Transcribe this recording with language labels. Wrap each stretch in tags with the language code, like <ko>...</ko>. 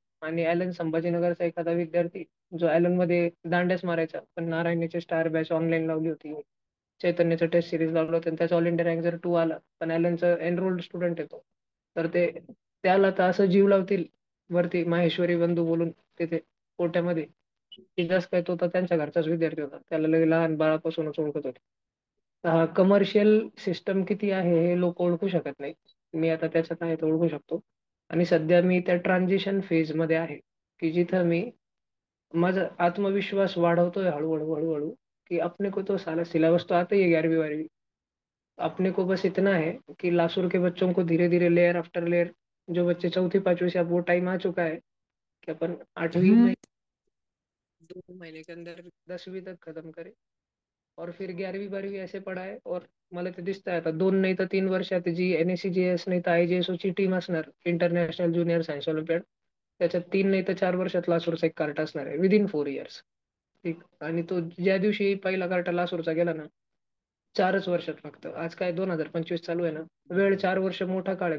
<mr>आणि ॲलन संभाजीनगरचा एखादा विद्यार्थी जो ॲलन मध्ये दांड्याच मारायचा, पण नारायणचे स्टार बॅच ऑनलाईन लावली होती, चैतन्याचं टेस्ट सिरीज लावलं होतं आणि त्याचा ऑल इंडिया रँक जर 2 आला, पण ॲलनचं एनरोल्ड स्टुडंट येतो, तर ते त्याला तर असं जीव लावतील वरती माहेश्वरी बंधू बोलून तिथे कोट्यामध्ये, की जस काय तो तर त्यांच्या घरचाच विद्यार्थी होता, त्याला लगे लहान बाळापासूनच ओळखत होते. कमर्शियल सिस्टम किती आहे हे लोक ओळखू शकत नाही. मी आता त्याच्यात आहे तर ओळखू शकतो. आणि सध्या मी त्या ट्रान्झिशन फेज मध्ये आहे की जिथं मी माझा आत्मविश्वास वाढवतोय हळूहळू हळूहळू,</mr> <hi>कि अपने को तो साला सिलेबस तो आता ही है 11वीं 12वीं, अपने को बस इतना है कि लासुर के बच्चों को धीरे धीरे लेयर आफ्टर लेयर, जो बच्चे चौथी पांचवी से, अब वो टाइम आ चुका है कि अपन 8वीं में 2 महीने के अंदर 10वीं तक खत्म करें. और फिर 11वीं 12वीं ऐसे पढ़ाय.</hi> <mr>और मला ते दिसतंय आता 2 नाही तर 3 वर्षात जी NSCGS नाही तर IJSO ची टीम असणार, इंटरनॅशनल ज्युनियर सायन्स ऑलिम्पियाड, त्याच्यात 3 नाही तर 4 वर्षात लासूरचा एक कार्ट असणार आहे</mr> <en>Within 4 years.</en> <mr>ठीक. आणि तो ज्या दिवशी पहिला कार्ट लासूरचा गेला ना, 4च वर्षात फक्त, आज काय 2025 चालू आहे ना, वेळ 4 वर्ष मोठा काळ आहे.</mr>